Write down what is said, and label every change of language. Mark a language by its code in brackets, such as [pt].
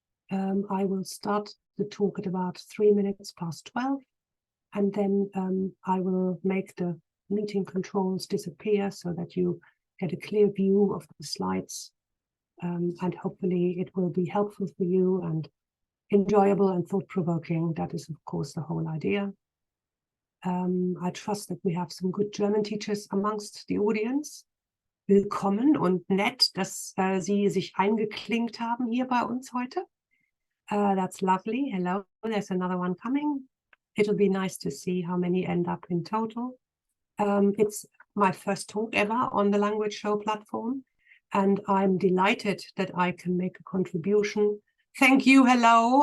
[en] I will start the talk at about 3 minutes past 12, and then I will make the meeting controls disappear so that you get a clear view of the slides, and hopefully it will be helpful for you and enjoyable and thought-provoking. That is, of course, the whole idea. I trust that we have some good German teachers amongst the audience. [de] Willkommen und nett, dass Sie sich eingeklinkt haben hier bei uns heute. [en] That's lovely. Hello, there's another one coming. It'll be nice to see how many end up in total. It's my first talk ever on the Language Show platform, and I'm delighted that I can make a contribution. Thank you. Hello.